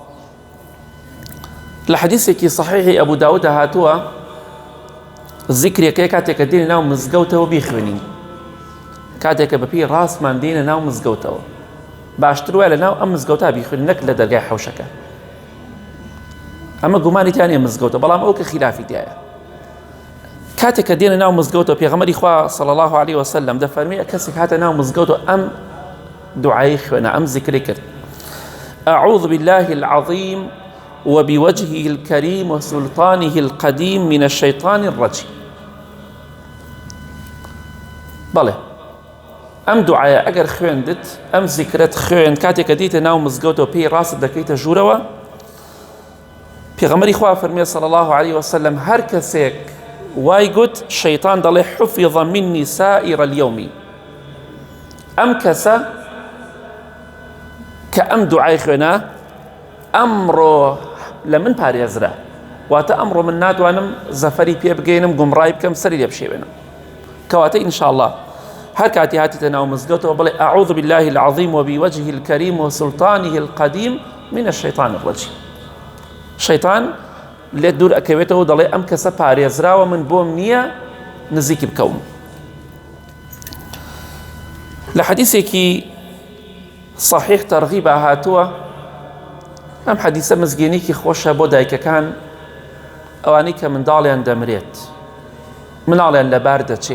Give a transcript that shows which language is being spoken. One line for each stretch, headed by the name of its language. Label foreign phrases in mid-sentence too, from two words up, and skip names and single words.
Central Kurdish: لە حەدیثێکی صحیحی ئەبوو داود هاتووە ذیکرێکەیە کاتێککە دێنە ناو مزگەوتەوە بیخوێنین کاتێککە بەپی ڕاستمان دێنە ناو مزگەوتەوە باشتر وایە لە ناو ئەم مزگەوتا بیخوێنین نەک لە دەرگای حەوشەکە. ئەمە گومانیتیانە مزگەوتە بەڵام ئەو کە خلافی تایە. کاتێککە دێنە ناو مزگەوتەوە پێغەمبەری خوا
Arabic: صلی الله علیه وسلم
Central Kurdish: دەفەرمێ کەسێک هاتە ناو مزگەوتەوە ئەم دوعای خوێنە ئەم ذیکرەی کرد
Arabic: أعوذ بالله العظيم وبوجهه الكريم وسلطانه القديم من الشيطان الرجيم.
Central Kurdish: بەڵێ ئەم دوعایە ئەگەر خوێندت ئەم ذیکرەت خوێن کاتێککە دیتە ناو مزگەوتەوە پێی ڕاست دەکەیتە ژوورەوە پێغەمبەری خوا فەرمێ
Arabic: صلی الله علیه وسلم
Central Kurdish: هەر کەسێک وای گوت شەیطان دەڵێ
Arabic: حفظ مني سائر اليوم
Central Kurdish: ئەم کەسە کە ئەم دوعای خوێنە ئەمڕۆ لە من پارێزرا واتە ئەمڕۆ من ناتوانم زەفەری پێ بگەینم گومڕای بکەم سەری لێ بشێوێنم. کەواتە ئینشاءڵڵا هەر کاتی هاتیتە ناو مزگەوتەوە بڵێ
Arabic: أعوذ بالله العظيم وبوجهه الكريم وسلطانه القديم من الشيطان الرجيم.
Central Kurdish: شەیطان لێت دوور ئەکەوێتەوە دەڵێ ئەم کەسە پارێزراوە من بۆم نییە نزیکی بکەوم. لە حەدیثێکی صحیح تەرغیب هاتووە ئەم حەدیثە مزگێنێکی خۆشە بۆ دایکەکان ئەوانەی کە منداڵیان دەمرێت مناڵیان لەبار دەچێ.